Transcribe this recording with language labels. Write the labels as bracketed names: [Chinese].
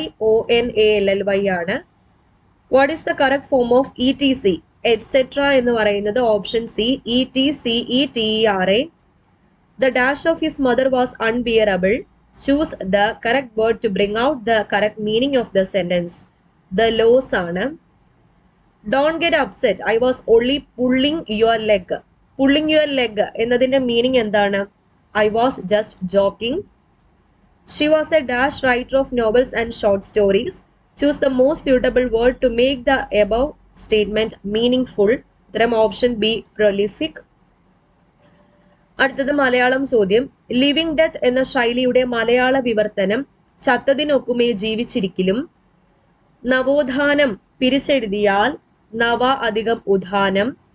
[English] OCCASIONALLY ആണ്. What is the correct form of ETC? [Malayalam] Et cetera എന്ന് പറയുന്നത് option C, ETCETERA. [English] The dash of his mother was unbearable. Choose the correct word to bring out the correct meaning of the sentence. The loss ആണ്. Don't get upset. I was only pulling your leg. [Malayalam] Pulling your leg എന്നതിന്റെ meaning എന്താണ്? [English] I was just joking. She was a dash writer of novels and short stories. Choose the most suitable word to make the above statement meaningful. [Malayalam] ഉത്തരം option B, prolific. അടുത്തത് മലയാളം ചോദ്യം. Living death എന്ന ശൈലിയുടെ മലയാള വിവർത്തനം ചത്തതിനൊക്കുമേ ജീവിച്ചിരിക്കലും. നവോത്ഥാനം പിരിച്ചെഴുതിയാൽ നവ അധികം ഉത്ഥാനം.